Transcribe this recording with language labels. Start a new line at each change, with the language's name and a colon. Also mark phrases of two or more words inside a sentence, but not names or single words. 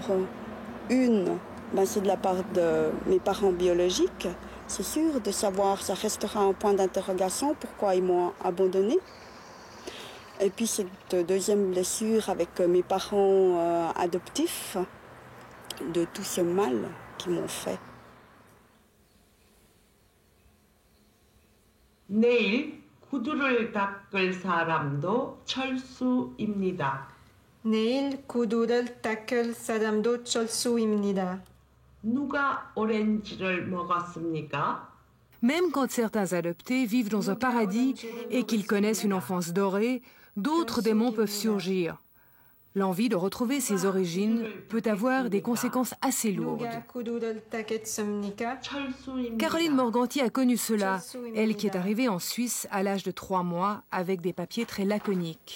French: Une, c'est de la part de mes parents biologiques. C'est sûr, de savoir, ça restera un point d'interrogation, pourquoi ils m'ont abandonnée. Et puis cette deuxième blessure avec mes parents adoptifs, de tout ce mal qu'ils m'ont fait.
Korean: 내일 구두를 닦을 사람도 철수입니다. 내일 구두를 닦을 사람도 철수입니다. 누가 오렌지를 먹었습니까?
French: Même quand certains adoptés vivent dans un paradis et qu'ils connaissent une enfance dorée, d'autres démons peuvent surgir. L'envie de retrouver ses origines peut avoir des conséquences assez lourdes. Caroline Morganti a connu cela, elle qui est arrivée en Suisse à l'âge de 3 mois avec des papiers très laconiques.